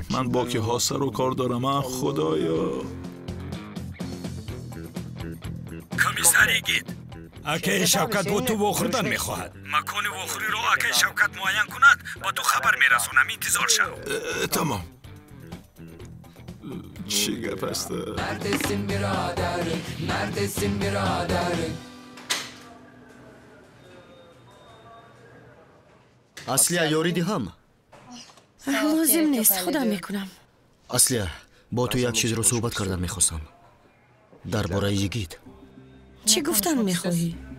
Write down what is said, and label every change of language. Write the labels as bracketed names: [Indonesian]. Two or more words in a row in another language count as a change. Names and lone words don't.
[Persian] من با که ها سر و کار دارم خدایا. کمیسر یگیت اکه شوکت با تو وخوردن میخواهد. مکان وخوری رو اکه شوکت معین کند با تو خبر میرسونم. انتظار شو. تمام. چی گپ است؟ [Turkish] Neredesin birader? Neredesin birader? [Persian] اصلیه یاری دیدم. لازم نیست خودم میکنم. اصلیه با تو یک چیز رو صحبت کردن میخواستم. درباره یگیت. چی گفتن میخواهی؟